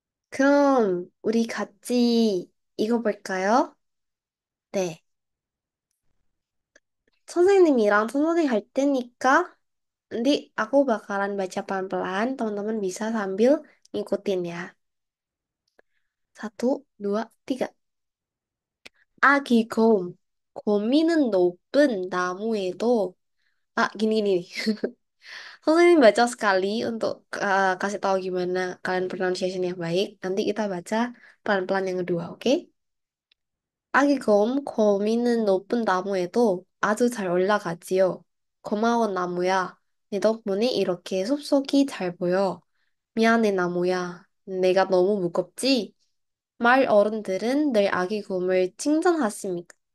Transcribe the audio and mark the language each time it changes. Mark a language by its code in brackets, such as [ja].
[ko] 그럼 우리 같이 읽어볼까요? 네. 선생님이랑 천천히 할 테니까 [id] nanti aku bakalan baca pelan-pelan, teman-teman bisa sambil ngikutin ya. [ko] 1, 2, 3. 아기 곰. 곰이는 높은 나무에도 [id] gini. 선생님 baca sekali untuk kasih tahu gimana kalian pronunciation yang baik. Nanti kita baca pelan-pelan yang kedua, oke? [ko] 아기 곰, 거미는 높은 나무에도 아주 잘 올라가지요. 고마워, 나무야. 네 덕분에 이렇게 숲속이 잘 보여. 미안해, 나무야. 내가 너무 무겁지? 마을 어른들은 늘 아기 곰을 칭찬하십니다.